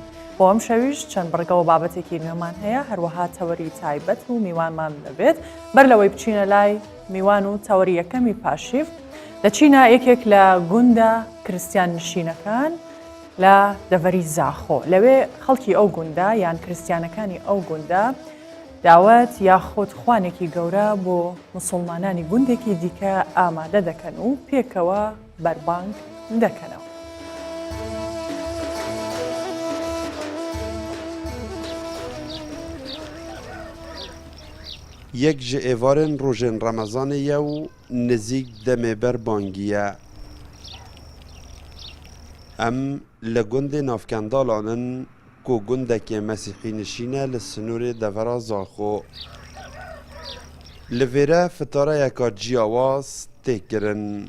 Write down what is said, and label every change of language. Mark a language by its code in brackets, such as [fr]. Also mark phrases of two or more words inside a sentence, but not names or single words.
[ckb] بۆ ئەم شەویش چەند بڕگەوە بابەتێکی نوێمان هەیە هەروەها تەوەری تایبەت و میوانمان دەبێت بەر لەوەی بچینە لای میوان و تەوەری یەکەمی پاشیو دەچینە یەکێک لە گوندە کریستیان نشینەکان لە دەڤەری زاخۆ لەوێ خەڵکی ئەو گوندە یان کریستیانەکانی ئەو گوندە داوەت یاخۆت خوانێکی گەورە بۆ موسڵمانانی گوندێکی دیکە ئامادە دەکەن و پێکەوە بەربانگ دەکەنەوە. [ku] یەک ji êvarên rojên Remezanê ye û nizîk demê berbangiye. Em li gundê navkendalan in ku gundekê Mesîhî nişîn e li sinûrê devera Zaxo. Li vêre fitareyeka ciyawaz tê kirin.